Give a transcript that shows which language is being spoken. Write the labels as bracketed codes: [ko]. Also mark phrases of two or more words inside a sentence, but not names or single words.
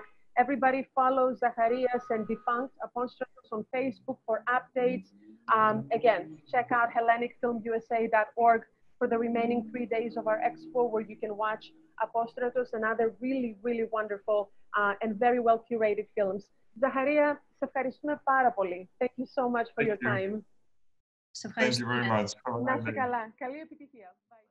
[en] Everybody follow Zacharias and Defunct Apostratos on Facebook for updates. Again, check out HellenicFilmUSA.org for the remaining 3 days of our expo, where you can watch Apostratos and other really, really wonderful and very well curated films. Zacharia, [el] σε ευχαριστούμε πάρα πολύ. [en] Thank you so much for your time. Thank you very much. [el] Να είστε καλά. Καλή επιτυχία.